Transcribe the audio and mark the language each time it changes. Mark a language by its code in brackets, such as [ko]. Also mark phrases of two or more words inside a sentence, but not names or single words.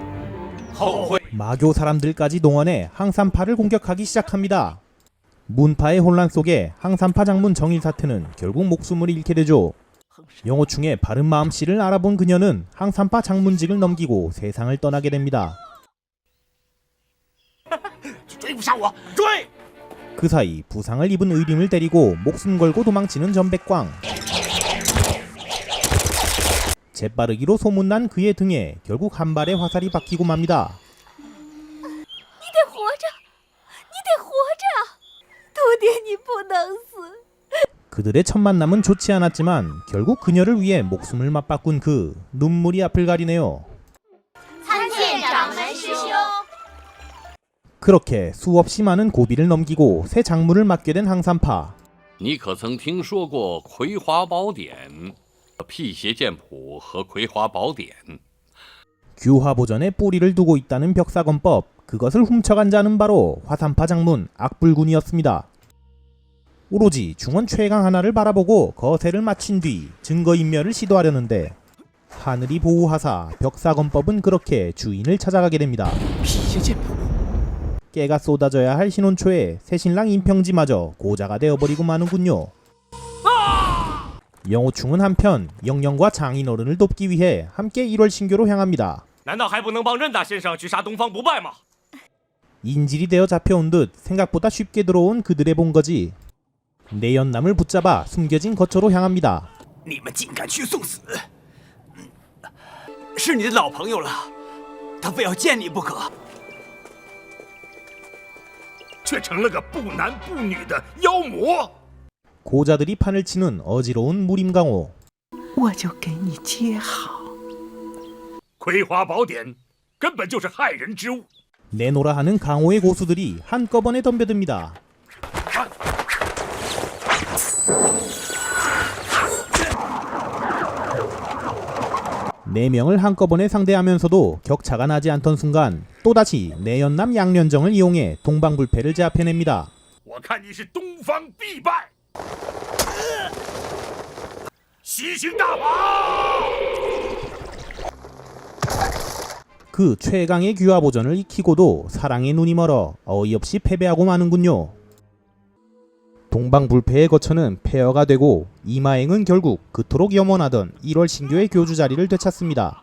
[ko] 마교 사람들까지 동원해 항산파를 공격하기 시작합니다. 문파의 혼란 속에 항산파 장문 정일 사태는 결국 목숨을 잃게 되죠. 영호충의 바른 마음씨를 알아본 그녀는 항산파 장문직을 넘기고 세상을 떠나게 됩니다. [zh] 追不上我，追！ [ko] 그 사이 부상을 입은 의림을 데리고 목숨 걸고 도망치는 전백광. 재빠르기로 소문난 그의 등에 결국 한 발의 화살이 박히고 맙니다. [zh] 你得活着，你得活着，徒弟，你不能死。 [ko] 그들의 첫 만남은 좋지 않았지만 결국 그녀를 위해 목숨을 맞바꾼 그 눈물이 앞을 가리네요. [zh] 参见掌门师兄。 [ko] 그렇게 수없이 많은 고비를 넘기고 새 장무를 맡게 된 항산파. [zh] 你可曾听说过《葵花宝典》、《辟邪剑谱》和《葵花宝典》？ [ko] 규화보전에 뿌리를 두고 있다는 벽사건법, 그것을 훔쳐간 자는 바로 화산파 장문 악불군이었습니다. 오로지 중원 최강 하나를 바라보고 거세를 마친 뒤 증거인멸을 시도하려는데 하늘이 보호하사 벽사건법은 그렇게 주인을 찾아가게 됩니다. [zh] 辟邪剑谱， [ko] 깨가 쏟아져야 할 신혼초에 새신랑 임평지마저 고자가 되어버리고 마는군요. 영호충은 한편 영영과 장인어른을 돕기 위해 함께 1월 신교로 향합니다. [zh] 难道还不能帮任大先生去杀东方不败吗？ [ko] 인질이 되어 잡혀온 듯 생각보다 쉽게 들어온 그들의 본거지. 내연남을 붙잡아 숨겨진 거처로 향합니다. [zh] 你们竟敢去送死！是你的老朋友了，他非要见你不可。却成了个不男不女的妖魔。 [ko] 고자들이 판을 치는 어지러운 무림강호. [zh] 我就给你接好。葵花宝典根本就是害人之物。 [ko] 내노라 하는 강호의 고수들이 한꺼번에 덤벼듭니다. 네 명을 한꺼번에 상대하면서도 격차가 나지 않던 순간 또다시 내연남 양련정을 이용해 동방불패를 제압해냅니다. [zh] 我看你是东方必败。吸星大法。 [ko] 그 최강의 규화보전을 익히고도 사랑의 눈이 멀어 어이없이 패배하고 마는군요. 동방불패의 거처는 폐허가 되고 이마행은 결국 그토록 염원하던 1월 신교의 교주 자리를 되찾습니다.